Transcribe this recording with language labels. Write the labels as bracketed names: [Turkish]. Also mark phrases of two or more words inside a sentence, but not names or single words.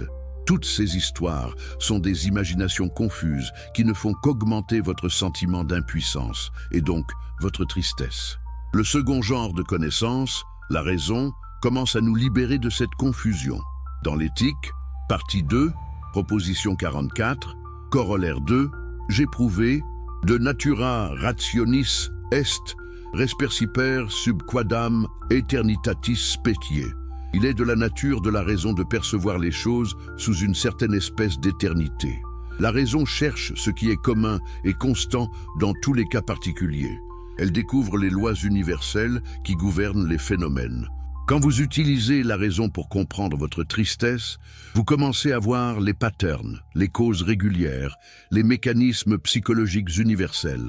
[French] Toutes ces histoires sont des imaginations confuses qui ne font qu'augmenter votre sentiment d'impuissance et donc votre tristesse. Le second genre de connaissance, la raison, commence à nous libérer de cette confusion. Dans l'éthique, partie 2, proposition 44, corollaire 2, j'ai prouvé [Latin] de natura rationis est resperciper sub quadam aeternitatis specie. [French] Il est de la nature de la raison de percevoir les choses sous une certaine espèce d'éternité. La raison cherche ce qui est commun et constant dans tous les cas particuliers. Elle découvre les lois universelles qui gouvernent les phénomènes. Quand vous utilisez la raison pour comprendre votre tristesse, vous commencez à voir les patterns, les causes régulières, les mécanismes psychologiques universels.